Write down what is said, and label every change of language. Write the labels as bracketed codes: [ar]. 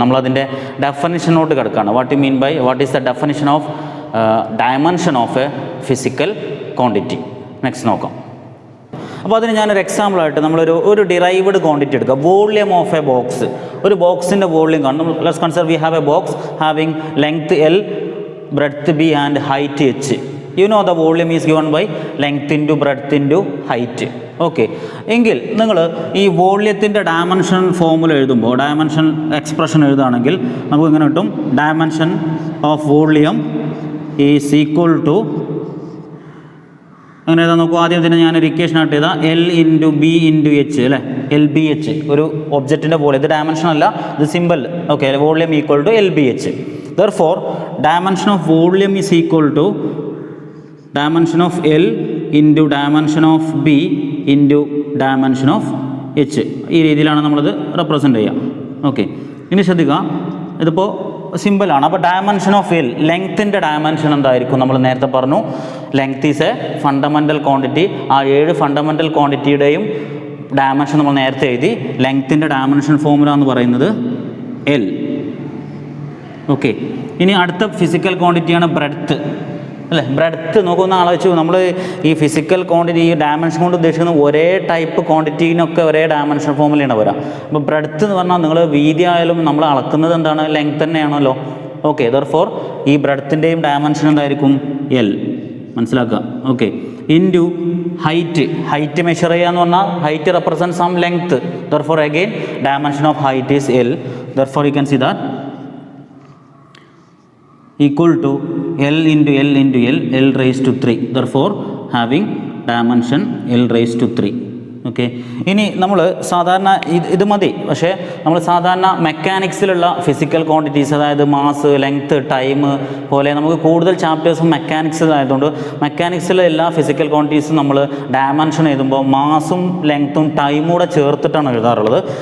[ml] നമ്മളതിൻ്റെ ഡെഫിനിഷനോട്ട് കിടക്കുകയാണ്. [en] What you mean by, what is the definition of dimension of a physical quantity. [ml] Next നോക്കാം. അപ്പോൾ അതിന് ഞാനൊരു എക്സാമ്പിളായിട്ട് നമ്മളൊരു ഡിറൈവ്ഡ് ക്വാണ്ടിറ്റി എടുക്കുക. വോള്യം ഓഫ് എ ബോക്സ്, ഒരു ബോക്സിൻ്റെ വോള്യം കാണും. [en] Let's consider we have a box having length L, breadth B and height H. You know the volume is given by length into breadth into height. [ml] Okay, എങ്കിൽ നിങ്ങൾ ഈ വോള്യത്തിൻ്റെ dimension formula എഴുതുമ്പോൾ, dimension expression എഴുതുകയാണെങ്കിൽ നമുക്ക് ഇങ്ങനെ കിട്ടും. [en] dimension of volume is equal to, [ml] അങ്ങനെ എഴുതാൻ നോക്കൂ. ആദ്യം തന്നെ ഞാനൊരു ഇക്വേഷൻ ആയിട്ട് എഴുതാം, L into B into H അല്ലേ, LBH. ഒരു ഒബ്ജക്റ്റിൻ്റെ പോലെ, ഇത് ഡയമെൻഷൻ അല്ല, ഇത് simple. Okay, volume equal to LBH. [en] Therefore, dimension of volume is equal to dimension of L into dimension of B into dimension of H. [ml] ഈ രീതിയിലാണ് നമ്മളത് represent ചെയ്യുക. ഓക്കെ, ഇനി ശ്രദ്ധിക്കുക, ഇതിപ്പോൾ സിമ്പിളാണ്. അപ്പോൾ ഡയമെൻഷൻ ഓഫ് L, ലെങ്ത്തിൻ്റെ ഡയമെൻഷൻ എന്തായിരിക്കും? നമ്മൾ നേരത്തെ പറഞ്ഞു, [en] Length is a fundamental quantity. [ml] ആ 7 ഫണ്ടമെൻ്റൽ ക്വാണ്ടിറ്റിയുടെയും ഡയമെൻഷൻ നമ്മൾ നേരത്തെ എഴുതി. ലെങ്ത്തിൻ്റെ ഡയമെൻഷൻ ഫോമുല എന്ന് പറയുന്നത് L. ഓക്കെ, ഇനി അടുത്ത ഫിസിക്കൽ ക്വാണ്ടിറ്റിയാണ് ബ്രെഡ്ത്ത് അല്ലേ. ബ്രെഡ്ത്ത് നോക്കുന്ന ആലോചിച്ചു, നമ്മൾ ഈ ഫിസിക്കൽ ക്വാണ്ടിറ്റി, ഈ ഡയമെൻഷൻ കൊണ്ട് ഉദ്ദേശിക്കുന്ന ഒരേ ടൈപ്പ് ക്വാണ്ടിറ്റീനൊക്കെ ഒരേ ഡയമെൻഷൻ ഫോമിലാണ് വരിക. അപ്പോൾ ബ്രെഡ്ത്ത് എന്ന് പറഞ്ഞാൽ നിങ്ങൾ വീതി ആയാലും നമ്മൾ അളക്കുന്നത് എന്താണ്? ലെങ്ത് തന്നെയാണല്ലോ. ഓക്കെ, ദർഫോർ ഈ ബ്രെഡ്ത്തിൻ്റെയും ഡയമെൻഷൻ എന്തായിരിക്കും? L. മനസ്സിലാക്കുക. ഓക്കെ, ഇൻറ്റു ഹൈറ്റ് മെഷർ ചെയ്യുക എന്ന് പറഞ്ഞാൽ [en] Height represent some length. Therefore again dimension of height is L. Therefore you can see that equal to L into L into L, L raised to 3. Therefore, having dimension L raised to 3. [ml] Okay, ഇനി നമ്മൾ സാധാരണ ഇത് മതി. പക്ഷേ നമ്മൾ സാധാരണ മെക്കാനിക്സിലുള്ള physical quantities, അതായത് mass, length, time പോലെ നമുക്ക് കൂടുതൽ ചാപ്റ്റേഴ്സും മെക്കാനിക്സിലായതുകൊണ്ട് മെക്കാനിക്സിലെ എല്ലാ ഫിസിക്കൽ ക്വാണ്ടിറ്റീസും നമ്മൾ ഡയമെൻഷൻ എഴുതുമ്പോൾ മാസും ലെങ്ത്തും ടൈമും കൂടെ ചേർത്തിട്ടാണ് എഴുതാറുള്ളത്.